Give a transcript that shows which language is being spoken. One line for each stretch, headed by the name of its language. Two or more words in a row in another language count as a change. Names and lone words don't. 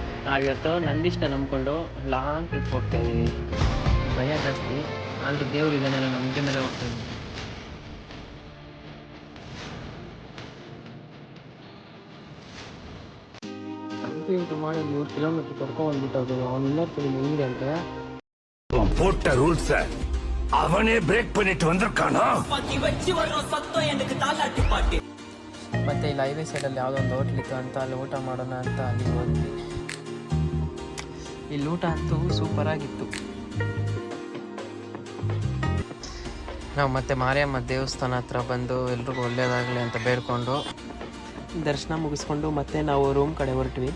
Kannada: ನಾವಿವತ್ತು ನಂದಿಷ್ಟ ನಂಬ್ಕೊಂಡು
English: long trip
Kannada: ಹೋಗ್ತಾ ಇದ್ದೀವಿ. ಭಯ ಜಾಸ್ತಿ, ಆದರೂ ದೇವ್ರು ಇದ್ದಾನೆ, ನಾನು ನಂಬಿಕೆ ಮೇಲೆ ಹೋಗ್ತಾ ಇದ್ದೀನಿ. ಊಟ ಮಾಡಿ 3 ಕಿಲೋಮೀಟರ್ ಕರ್ಕೊಂಡ್ಬಂದ್ಬಿಟ್ಟು ಅವನು ಇನ್ನೊಂದು ಕಡೆ ಹೆಂಗೆ ಅಂದರೆ
Tamil: போட்ட ரூல்ஸ் அவனே பிரேக் பண்ணிட்டு வந்திருக்கானா.
Kannada: ಮತ್ತೆ ಇಲ್ಲಿ ಹೈವೇ ಸೈಡಲ್ಲಿ ಯಾವುದೋ ಒಂದು ಹೋಟ್ಲ್ ಇತ್ತು ಅಂತ ಅಲ್ಲಿ ಊಟ ಮಾಡೋಣ ಅಂತ ಅಲ್ಲಿ ಹೋದ್ವಿ. ಇಲ್ಲಿ ಊಟ ಅಂತೂ ಸೂಪರಾಗಿತ್ತು. ನಾವು ಮತ್ತೆ ಮಾರಿಯಮ್ಮ ದೇವಸ್ಥಾನ ಹತ್ರ ಬಂದು ಎಲ್ರಿಗೂ ಒಳ್ಳೇದಾಗಲಿ ಅಂತ ಬೇಡ್ಕೊಂಡು ದರ್ಶನ ಮುಗಿಸ್ಕೊಂಡು ಮತ್ತೆ ನಾವು ರೂಮ್ ಕಡೆ ಹೊರಟ್ವಿ.